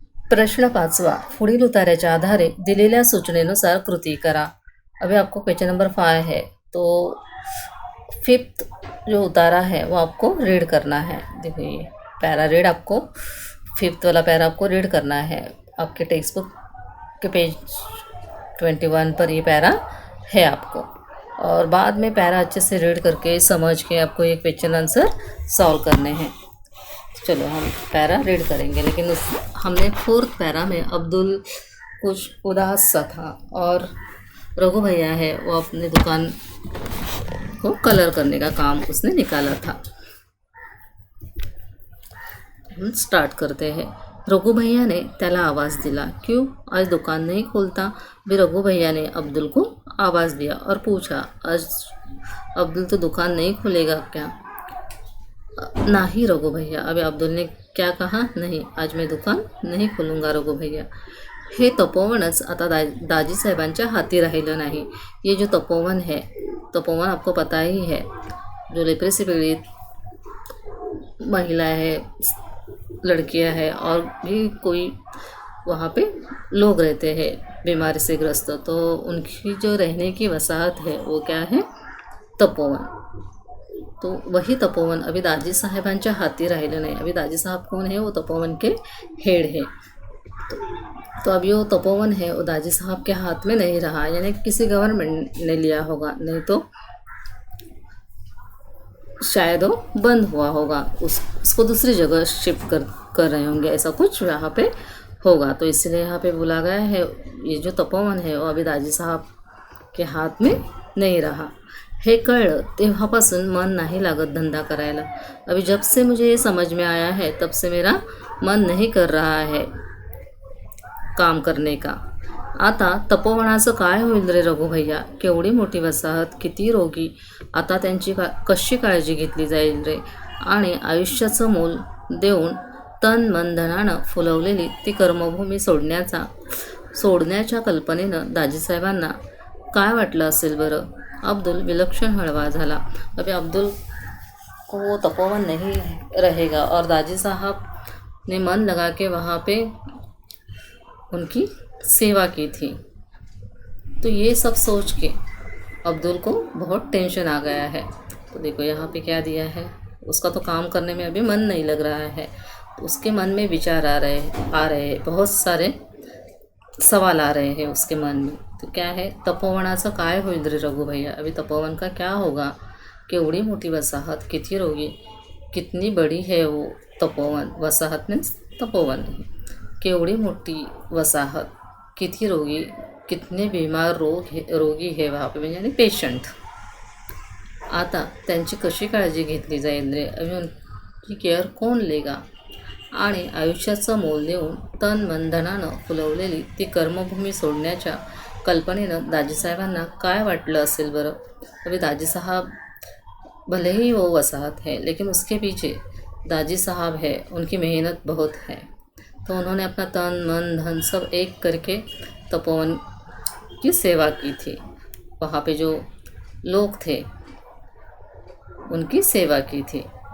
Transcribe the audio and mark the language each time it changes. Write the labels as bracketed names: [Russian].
[Marathi] प्रश्न 5वां, पुढील उताऱ्याच्या आधारे दिलेल्या सूचनेनुसार कृती करा। [Hindi] अभी आपको क्वेश्चन नंबर 5 है, तो 5th जो उतारा है वो आपको रीड करना है। देखो ये पैरा रीड आपको 5th वाला पैरा आपको रीड करना है। आपके टेक्स्ट बुक के पेज 21 पर ये पैरा है आपको, और बाद में पैरा अच्छे से रीड करके समझ के आपको ये क्वेश्चन आंसर सॉल्व करने हैं। चलो हम पैरा रीड करेंगे, लेकिन हमने 4th पैरा में अब्दुल कुछ उदास सा था और रघु भैया है वो अपने दुकान को कलर करने का काम उसने निकाला था। हम स्टार्ट करते हैं। रघु भैया ने [Marathi] त्याला आवाज़ दिला, [Hindi] क्यों आज दुकान नहीं खोलता? भी रघु भैया ने अब्दुल को आवाज़ दिया और पूछा, आज अब्दुल तो दुकान नहीं खोलेगा क्या? नहीं रघु भैया। अभी अब्दुल ने क्या कहा? नहीं, आज मैं दुकान नहीं खोलूँगा रघु भैया। [Marathi] हे तपोवनच आता दाजी साहेबांच्या हाती राहिलं नाही। [Hindi] ये जो तपोवन है, तपोवन आपको पता ही है, जो लेप्रेसी पीड़ित महिला है, लड़कियां हैं और भी कोई वहाँ पे लोग रहते हैं बीमारी से ग्रस्त, तो उनकी जो रहने की वसाहत है वो क्या है? तपोवन। तो वही [Marathi] तपोवन अभी दाजी साहेबांच्या हाती राहिलं नाही। [Hindi] अभी दाजी साहब कौन है? वो तपोवन के हेड है। तो अभी वो तपोवन है वो दाजी साहब के हाथ में नहीं रहा, यानी किसी गवर्नमेंट ने लिया होगा, नहीं तो शायद वो बंद हुआ होगा, उसको दूसरी जगह शिफ्ट कर रहे होंगे, ऐसा कुछ यहाँ पे होगा। तो इसलिए यहाँ पे बोला गया है ये जो तपोवन है वो अभी दाजी साहब के हाथ में नहीं रहा। [Marathi] हे कळलं तेव्हापासून मन नाही लागत धंदा करायला। [Hindi] अभी जब से मुझे ये समझ में आया है तब से मेरा मन नहीं कर रहा है काम करने का। [Marathi] आता तपोवनाचं काय होईल रे रघु भैया? केवढी मोठी वसाहत, किती रोगी, आता त्यांची कशी काळजी घेतली जाईल रे? आणि आयुष्याचं मोल देऊन तन मन धनानं फुलवलेली ती कर्मभूमी सोडण्याच्या कल्पनेनं दाजीसाहेबांना काय वाटलं असेल बरं? अब्दुल विलक्षण हळवा झाला। [Hindi] अभी अब्दुल को वो तपोवन नहीं रहेगा और दाजी साहब ने मन लगा के वहाँ पे उनकी सेवा की थी। तो ये सब सोच के अब्दुल को बहुत टेंशन आ गया है। तो देखो यहाँ पे क्या दिया है, उसका तो काम करने में अभी मन नहीं लग रहा है, तो उसके मन में विचार आ रहे हैं, बहुत सारे सवाल आ रहे हैं उसके मन में। तो क्या है, [Marathi] तपोवनाचं काय होईल रे रघु भैया? [Hindi] अभी तपोवन का क्या होगा? [Marathi] केवढी मोठी वसाहत, किती रोगी, [Hindi] कितनी बड़ी है वो तपोवन, वसाहत मीन्स तपोवन, केवढी मोठी वसाहत, किती रोगी, कितने बीमार रोगी है वहाँ पे, यानी पेशंट। [Marathi] आता त्यांची कशी काळजी घेतली जाईल रे? [Hindi] अभी उनकी केअर कोण लेगा? [Marathi] आणि आयुष्याचं मोल देऊन तन मन धनानं फुलवलेली ती कर्मभूमी सोडण्याच्या कल्पनेनं दाजीसाहेबांना काय वाटलं असेल बरं? [Hindi] अभी दाजी साहब भले ही वो वसाहत है, लेकिन उसके पीछे दाजी साहब है, उनकी मेहनत बहुत है। तो उन्होंने अपना तन मन धन सब एक करके तपोवन की सेवा की थी, वहाँ पे जो लोग थे उनकी सेवा की थी।